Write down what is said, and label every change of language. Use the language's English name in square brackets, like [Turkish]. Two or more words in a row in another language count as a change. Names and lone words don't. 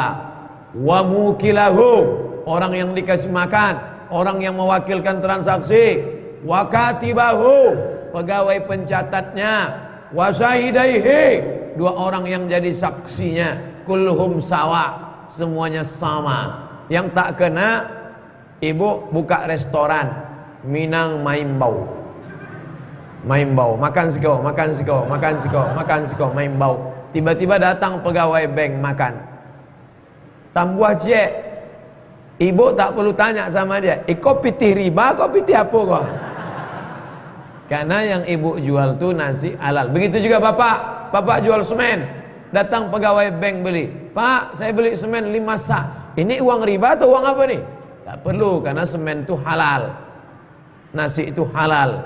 [Arabic] وموكله, [Indonesian] orang yang dikasih makan, orang yang mewakilkan transaksi. [Arabic] وكاتبه, [Indonesian] pegawai pencatatnya. [Arabic] وشاهديه, [Indonesian] dua orang yang jadi saksinya. [Arabic] كلهم سواء, [Indonesian] semuanya sama. Yang tak kena, ibu buka restoran Minang Maimbau. [Minangkabau] Maimbau, makan siko, makan siko, makan siko, makan siko, Maimbau. [Indonesian] Tiba-tiba datang pegawai bank makan. [Minangkabau] Tambuah cek. [Indonesian] Ibu tak perlu tanya sama dia, [Minangkabau] kau pitih riba, kau pitih apa kau? [Indonesian] Karena yang ibu jual tu nasi halal. Begitu juga bapak, bapak jual semen. Datang pegawai bank beli, Pak saya beli semen 5 sak. Ini uang riba atau uang apa nih? Tak perlu, karena semen itu halal, nasi itu halal.